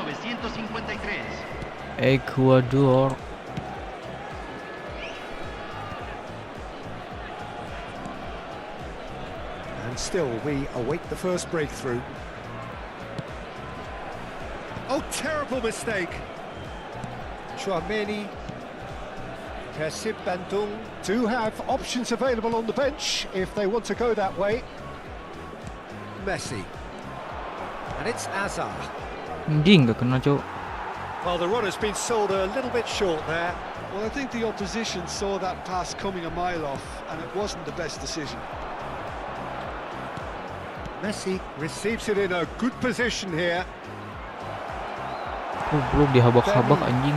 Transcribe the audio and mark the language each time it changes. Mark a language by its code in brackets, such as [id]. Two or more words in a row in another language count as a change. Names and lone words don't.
[en] Ecuador. And still we await the first breakthrough. Oh, terrible mistake. Chouameni. Persib Bandung do have options available on the bench if they want to go that way. Messi. And it's Hazard. [id] Anjing gak kena, Cok. [en] Well, the run has been sold a little bit short there. Well, I think the opposition saw that pass coming a mile off, and it wasn't the best decision. Messi receives it in a good position here. [id] Belum dihabak-habak anjing.